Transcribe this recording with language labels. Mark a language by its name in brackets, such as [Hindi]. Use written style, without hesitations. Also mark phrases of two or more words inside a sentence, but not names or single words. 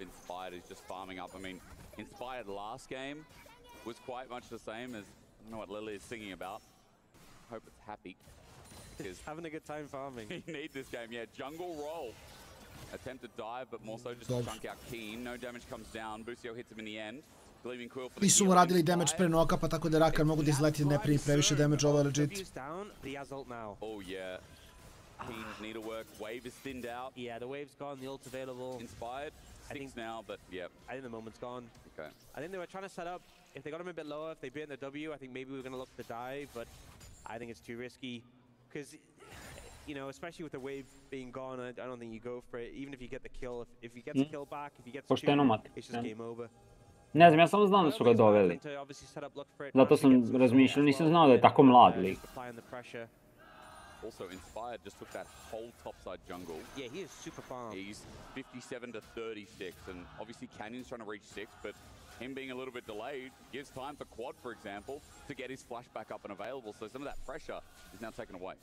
[English] Inspired is just farming up. I mean, Inspired last game was quite much the same as, I don't know what Lily is singing about. Hope it's happy. Because having a good time farming. He needs this game, yeah. Jungle roll. Attempted dive, but more so just to chunk out Keen. No damage comes down. Busio hits him in the end. Gleaming Quill for the [Serbian] Nisu mu radili damage pre nokapa, tako da Rakar mogu da izleti ne primi previše damage, ovo je legit. [English] Oh yeah. Keen's needlework. Wave is thinned out. Yeah, the wave's gone, the ult's available. Inspired. 6 now, but yeah. I think the moment's gone. Okay. I think they were trying to set up, if they got him a bit lower, if they beat in the W, I think maybe we were going to look to dive, but I think it's too risky. Because, you know, especially with the wave being gone, I don't think you go for it. Even if you get the kill, if he gets the kill back, if he gets 2, it's just game over. [Serbian] Ne znam, ja samo znam da su ga doveli. Zato sam razmišljao, nisam znao da je tako mlad lik. [English] Also, Inspired just took that whole topside jungle. Yeah, he is super farm. He's 57 to 36, and obviously Canyon's trying to reach 6, but him being a little bit delayed gives time for Quad, for example, to get his flash back up and available. So some of that pressure is now taken away.